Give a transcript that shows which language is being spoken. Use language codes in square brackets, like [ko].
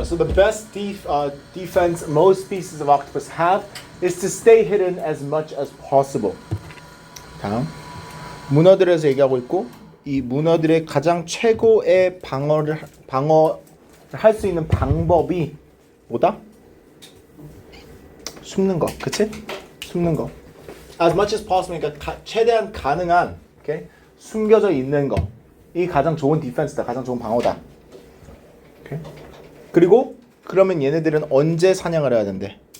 [en] So the best defense most species of octopus have is to stay hidden as much as possible. [ko] 다음. 문어들에서 얘기하고 있고 이 문어들의 가장 최고의 방어를 할 수 있는 방법이 뭐다? 숨는 거, 그치? 숨는 거. [en] As much as possible, [ko] 그러니까 최대한 가능한, [en] okay? [ko] 숨겨져 있는 거. 이 가장 좋은 디펜스다, 가장 좋은 방어다. [en] Okay? [ko] 그리고 그러면 얘네들은 언제 사냥을 해야 된대?